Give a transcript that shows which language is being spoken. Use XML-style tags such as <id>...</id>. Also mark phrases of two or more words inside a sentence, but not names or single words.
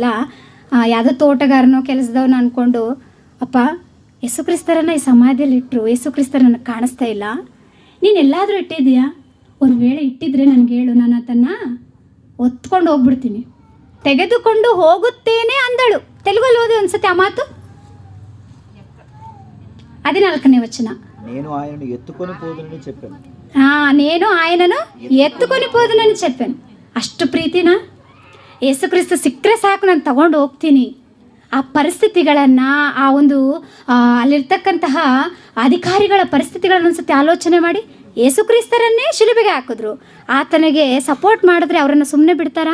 <kn>ಯಾವುದೋ ತೋಟಗಾರನೋ ಕೆಲಸದವನು ಅಂದ್ಕೊಂಡು, ಅಪ್ಪ ಯೇಸು ಕ್ರಿಸ್ತರನ್ನು ಈ ಸಮಾಧಿಯಲ್ಲಿ ಇಟ್ಟರು, ಯೇಸು ಕ್ರಿಸ್ತರನ್ನು ಕಾಣಿಸ್ತಾ ಇಲ್ಲ, ನೀನು ಎಲ್ಲಾದರೂ ಇಟ್ಟಿದ್ದೀಯಾ? ಒಂದು ವೇಳೆ ಇಟ್ಟಿದ್ರೆ ನನಗೆ ಹೇಳು, ನಾನು ಅದನ್ನು ಒತ್ಕೊಂಡು ಹೋಗ್ಬಿಡ್ತೀನಿ, ತೆಗೆದುಕೊಂಡು ಹೋಗುತ್ತೇನೆ ಅಂದಳು. ತೆಲುಗಲ್ಲಿ ಓದಿ ಒಂದ್ಸತಿ ಆ ಮಾತು. 14ನೇ ವಚನ.</kn> <te>నేను ఆయనను ఎత్తుకొని పోదునని చెప్పాను. నేను ఆయనను ఎత్తుకొని పోదునని చెప్పాను.</te> <kn>ಅಷ್ಟು ಪ್ರೀತಿನ? ಯೇಸು ಕ್ರಿಸ್ತ ಸಿಕ್ಕರೆ ಸಾಕು, ನಾನು ತಗೊಂಡು ಹೋಗ್ತೀನಿ. ಆ ಪರಿಸ್ಥಿತಿಗಳನ್ನು, ಆ ಒಂದು ಅಲ್ಲಿರ್ತಕ್ಕಂತಹ ಅಧಿಕಾರಿಗಳ ಪರಿಸ್ಥಿತಿಗಳನ್ನು ಒಂದ್ಸತಿ ಆಲೋಚನೆ ಮಾಡಿ. ಯೇಸು ಕ್ರಿಸ್ತರನ್ನೇ ಶಿಲುಬೆಗೆ ಹಾಕಿದ್ರು, ಆತನಿಗೆ ಸಪೋರ್ಟ್ ಮಾಡಿದ್ರೆ ಅವರನ್ನು ಸುಮ್ಮನೆ ಬಿಡ್ತಾರಾ?</kn>